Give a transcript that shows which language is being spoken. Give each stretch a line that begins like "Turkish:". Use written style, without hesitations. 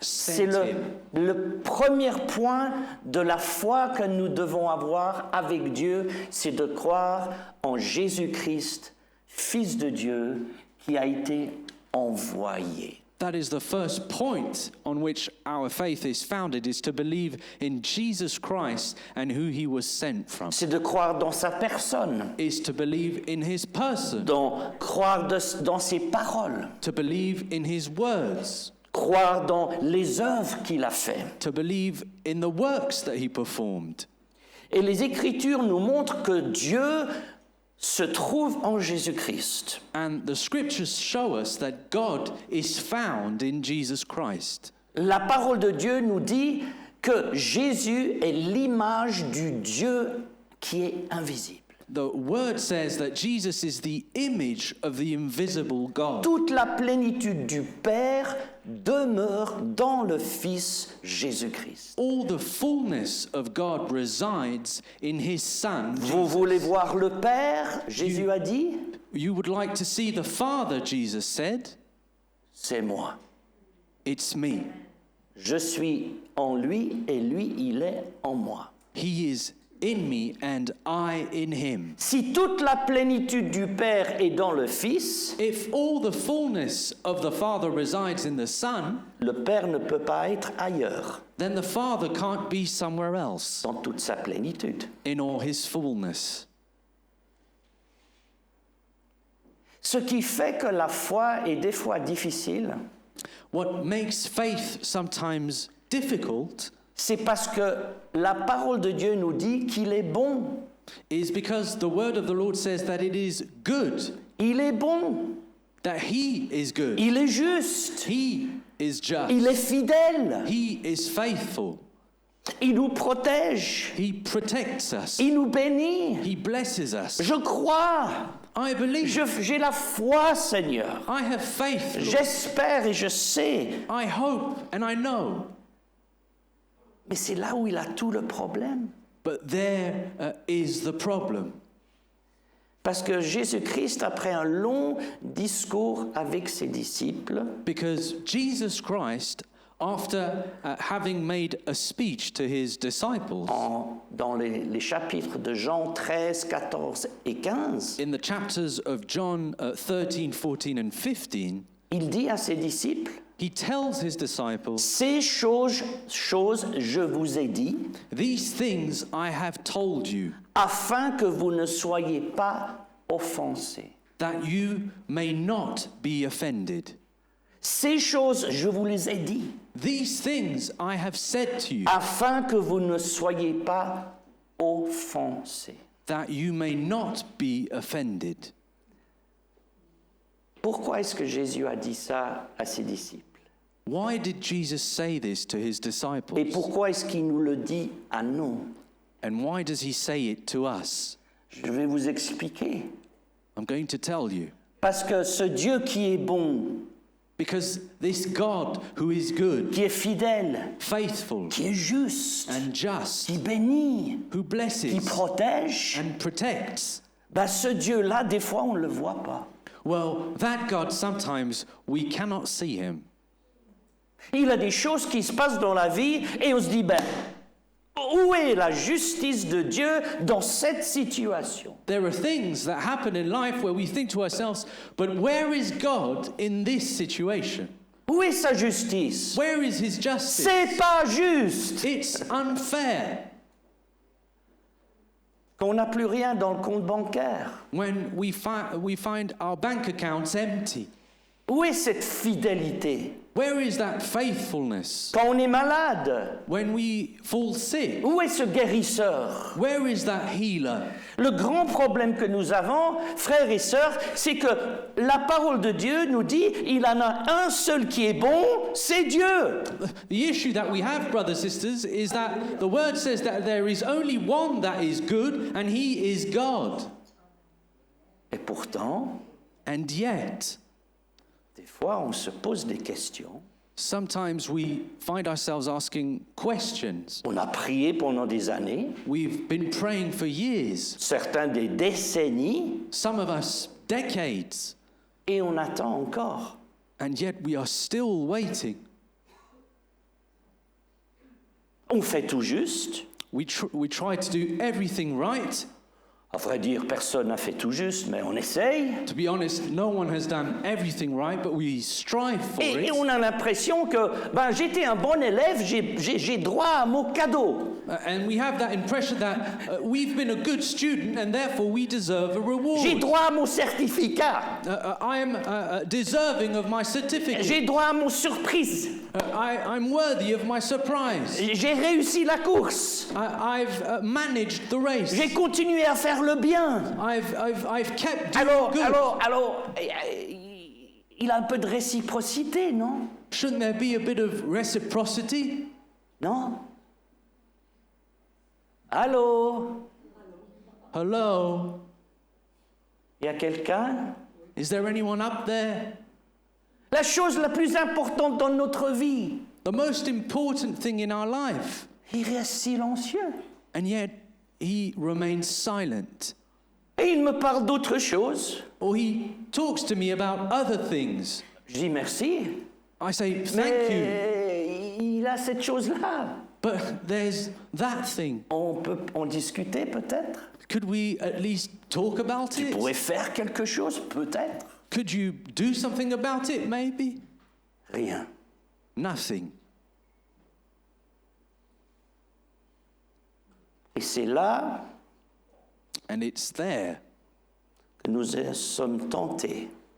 French: C'est
English: sent him.
French: le premier point de la foi que nous devons avoir avec Dieu, c'est de croire en Jésus-Christ, Fils de Dieu, qui a été envoyé.
English: That is the first point on which our faith is founded, is to believe in Jesus Christ and who he was sent from.
French: C'est de croire dans sa personne,
English: Is to believe in his person,
French: croire dans ses paroles,
English: to believe in his words,
French: croire dans les œuvres qu'il a faites.
English: to believe in the works that he performed.
French: Et les Écritures nous montrent que Dieu se trouve en Jésus-Christ.
English: And the scriptures show us that God is found in Jesus Christ.
French: La parole de Dieu nous dit que Jésus est l'image du Dieu qui est invisible.
English: The word says that Jesus is the image of the invisible God.
French: Toute la plénitude du Père demeure dans le Fils Jésus-Christ.
English: All the fullness of God resides in his Son.
French: Vous voulez voir le Père? Jésus a dit,
English: You would like to see the Father, Jesus said.
French: c'est moi.
English: It's me.
French: Je suis en lui et lui, il est en moi.
English: He is in me and I in him.
French: Si toute la plénitude du Père est dans le Fils,
English: If all the fullness of the Father resides in the Son,
French: le Père ne peut pas être ailleurs,
English: then the Father can't be somewhere else
French: dans toute sa plénitude.
English: in all his fullness.
French: Ce qui fait que la foi est des fois difficile,
English: What makes faith sometimes difficult
French: c'est parce que la parole de Dieu nous dit qu'il est bon.
English: is because the word of the Lord says that it is good,
French: Il est bon.
English: that he is good,
French: Il est juste.
English: he is just,
French: Il est fidèle.
English: he is faithful,
French: Il nous protège.
English: he protects us,
French: Il nous bénit.
English: he blesses us.
French: Je crois.
English: I believe,
French: J'ai la foi, Seigneur.
English: I have faith, Lord.
French: J'espère et je sais.
English: I hope and I know
French: Mais c'est là où il a tout le problème.
English: But there is the problem.
French: Parce que Jésus-Christ, après un long discours avec ses disciples,
English: Because Jesus Christ, after having made a speech to his disciples,
French: dans les chapitres de Jean 13, 14 et 15,
English: in the chapters of John 13, 14, and 15,
French: il dit à ses disciples,
English: he tells his disciples,
French: ces choses je vous ai dit,
English: "These things I have told you,
French: afin que vous ne soyez pas offensés.
English: that you may not be offended.
French: Ces choses, je vous les ai dit,
English: These things I have said to you,
French: afin que vous ne soyez pas offensés.
English: that you may not be offended."
French: Pourquoi est-ce que Jésus a dit ça à ses disciples?
English: Why did Jesus say this to his
French: Et
English: disciples?
French: pourquoi est-ce qu'il nous le dit à nous?
English: And why does he say it to us?
French: Je vais vous expliquer.
English: I'm going to tell you.
French: Parce que ce Dieu qui est bon,
English: Because this God who is good,
French: qui est fidèle,
English: faithful,
French: qui est juste,
English: and just,
French: qui bénit,
English: who
French: qui
English: blesses
French: protège,
English: and protects,
French: ben ce Dieu-là, des fois, on ne le voit pas.
English: well, that God, sometimes we cannot see him.
French: Il a des choses qui se passent dans la vie et on se dit, ben, où est la justice de Dieu dans cette situation?
English: There are things that happen in life where we think to ourselves, but where is God in this situation?
French: Où est sa justice?
English: Where is his justice?
French: C'est pas juste
English: It's unfair
French: qu'on n'a plus rien dans le compte bancaire.
English: when we find our bank accounts empty.
French: Où est cette fidélité?
English: Where is that faithfulness?
French: Quand on est malade,
English: When we fall sick,
French: où est ce guérisseur?
English: where is that healer?
French: Le grand problème que nous avons, frères et sœurs, c'est que la parole de Dieu nous dit, il en a un seul qui est bon, c'est Dieu.
English: The issue that we have, brothers and sisters, is that the word says that there is only one that is good, and he is God.
French: Et pourtant,
English: And yet,
French: des fois, on se pose des questions.
English: sometimes we find ourselves asking questions.
French: On a prié pendant des années,
English: We've been praying for years,
French: certains des décennies,
English: some of us decades,
French: et on attend encore.
English: and yet we are still waiting.
French: On fait tout juste.
English: We try to do everything right.
French: À vrai dire, personne n'a fait tout juste, mais on essaye.
English: To be honest, no one has done everything right, but we strive for
French: Et
English: it.
French: on a l'impression que ben, j'étais un bon élève, j'ai droit à mon cadeau.
English: And we have that impression that we've been a good student and therefore we deserve a
French: J'ai
English: reward.
French: droit à mon certificat.
English: I am deserving of my certificate.
French: J'ai droit à mon surprise.
English: I'm worthy of my surprise.
French: J'ai réussi la course.
English: I've managed the race.
French: J'ai continué à faire le bien.
English: I've kept doing good.
French: Alors, il a un peu de réciprocité, non?
English: Shouldn't there be a bit of reciprocity?
French: Non? Allô?
English: Hello?
French: Il y a quelqu'un?
English: Is there anyone up there?
French: La chose la plus importante dans notre vie,
English: The most important thing in our life.
French: il reste silencieux.
English: And yet he remains silent.
French: Et il me parle d'autre chose.
English: Or he talks to me about other things.
French: Je dis merci.
English: I say, thank you.
French: Mais il a cette chose-là.
English: But there's that thing.
French: On peut en discuter peut-être.
English: Could we at least talk about
French: Tu
English: it?
French: pourrais faire quelque chose peut-être.
English: Could you do something about it, maybe?
French: Rien.
English: Nothing.
French: Et c'est là
English: And it's there
French: que nous sommes tentés